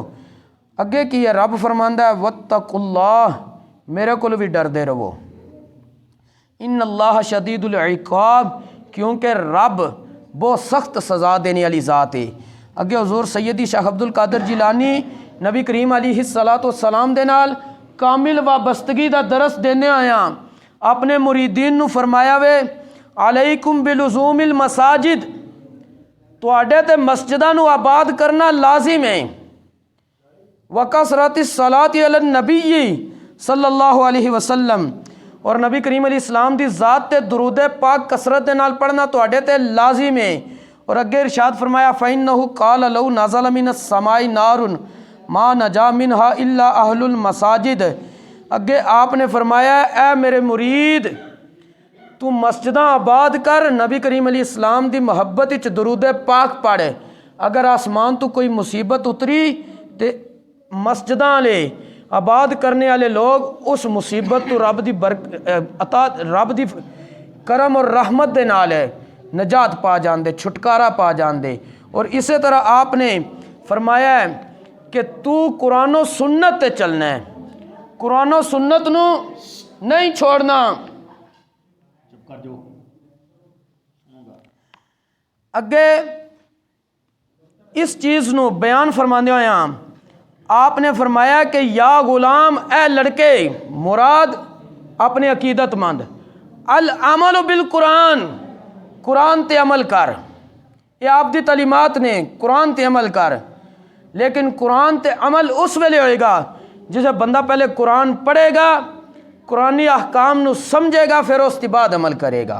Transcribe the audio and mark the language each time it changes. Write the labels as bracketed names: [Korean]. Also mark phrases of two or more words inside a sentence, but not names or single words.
[Punjabi] اگے کی ہے رب فرماندا ہے [Arabic] واتقوا اللہ، [Punjabi] میرے کو بھی ڈردے رہو، [Arabic] ان اللہ شدید العقاب، [Urdu] کیونکہ رب بہت سخت سزا دینے والی ذات ہے۔ [Punjabi] اگے حضور سیدی شیخ عبد القادر جیلانی نبی کریم علیہ السلام دے نال کامل وابستگی دا درس دینے آیا، اپنے مریدین نو فرمایا وے [Arabic] علیکم بلزوم المساجد، [Punjabi] تواڈے تے مسجداں نو آباد کرنا لازم ہے، [Arabic] وکثرت الصلاۃ علی النبی صلی اللہ علیہ وسلم، [Punjabi] اور نبی کریم علیہ السلام دی ذات تے درود پاک کثرت دے نال پڑھنا تواڈے تے لازم ہے۔ اور اگے ارشاد فرمایا [Arabic] فَإِنَّهُ قَالَ لَوْ نَزَلَ مِنَ السَّمَاءِ نَارٌ مَا نَجَا مِنْهَا إِلَّا أَهْلُ الْمَسَاجِدِ، [Punjabi] اگے آپ نے فرمایا اے میرے مرید تو مسجداں آباد کر، نبی کریم علیہ السلام دی محبت وچ درود پاک پڑھ، اگر آسمان تو کوئی مصیبت اتری تے مسجداں لے آباد کرنے والے لوگ اس مصیبت تو رب دی عطا رب دی کرم اور رحمت دے نال نجات پا جاندے، چھٹکارا پا جاندے۔ [Urdu] اور اسی طرح آپ نے فرمایا ہے کہ [Punjabi] تو قرآن و سنت تے چلنا ہے، قرآن و سنت نو نہیں چھوڑنا۔ اگے اس چیز نو بیان فرماندے ہویا آپ نے فرمایا کہ [Arabic] یا غلام [Punjabi] اے لڑکے، مراد اپنے عقیدت مند، [Arabic] العمل بالقرآن، [Punjabi] قرآن تے عمل کر، یہ آپ دی تعلیمات نے، قرآن تے عمل کر، لیکن قرآن تے عمل اس ویلے ہوئے گا جسے بندہ پہلے قرآن پڑھے گا، قرآنی احکام نو سمجھے گا، [Urdu] پھر اس کے بعد عمل کرے گا۔